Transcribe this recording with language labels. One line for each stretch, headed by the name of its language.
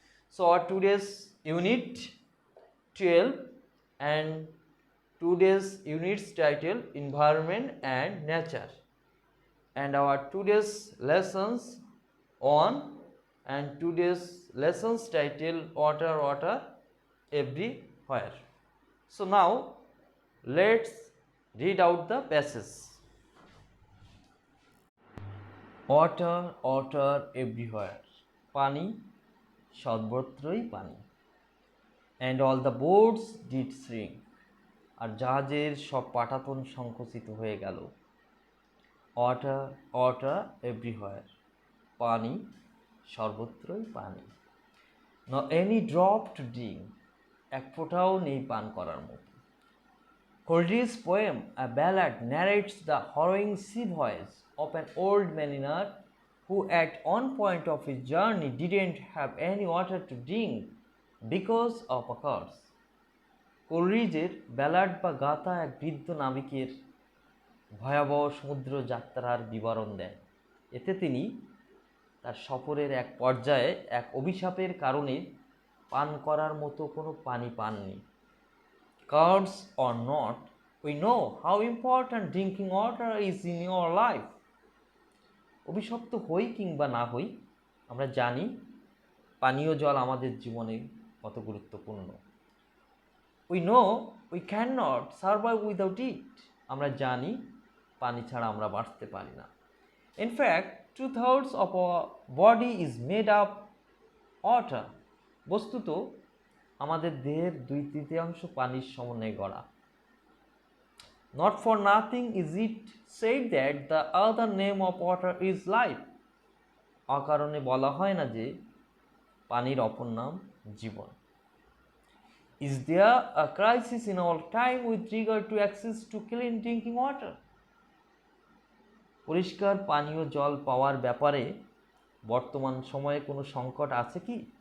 English: So our today's unit 12 and today's unit's title Environment and Nature, and our today's lessons on and today's lessons title Water, Water Everywhere. So now let's read out the passage. Water, water everywhere.
Bangla: Pani, সর্বত্রই পানি।
English: And all the boats did shrink.
Bangla: আর জাহাজের সব পাটাতন সংকুচিত হয়ে গেল।
English: Water, water everywhere.
Bangla: পানি, সর্বত্রই পানি।
English: Not any drop to drink.
Bangla: এক ফোঁটাও নেই পান করার মতো।
English: Coleridge's poem, a ballad, narrates the harrowing sea voyage of an old mariner who at one point of his journey didn't have any water to drink because of a curse.
Bangla: কোলরিজের ballad বা গাথা এক বৃদ্ধ নাবিকের ভয়াবহ সমুদ্র যাত্রার বিবরণ দেন। এতে তিনি তার সফরের এক পর্যায়ে এক অভিশাপের কারণে পান করার মতো কোনো পানি পাননি।
English: Curse or not, we know how important drinking water is in your life.
Bangla: অভিশপ্ত হই কিংবা না হই, আমরা জানি পানীয় জল আমাদের জীবনে কত গুরুত্বপূর্ণ।
English: We know we cannot survive without it.
Bangla: আমরা জানি পানি ছাড়া আমরা বাঁচতে পারি না।
English: In fact, 2/3 of our body is made up water.
Bangla: বস্তুত আমাদের দেহের 2/3 পানির সমন্বয়ে গড়া।
English: Not for nothing is it said that the other name of water is life.
Bangla: অকারণে বলা হয় না যে পানির অপর নাম জীবন।
English: Is there a crisis in our time with regard to access to clean drinking water?
Bangla: পরিষ্কার পানীয় জল পাওয়ার ব্যাপারে বর্তমান সময়ে কোনো সংকট আছে কি?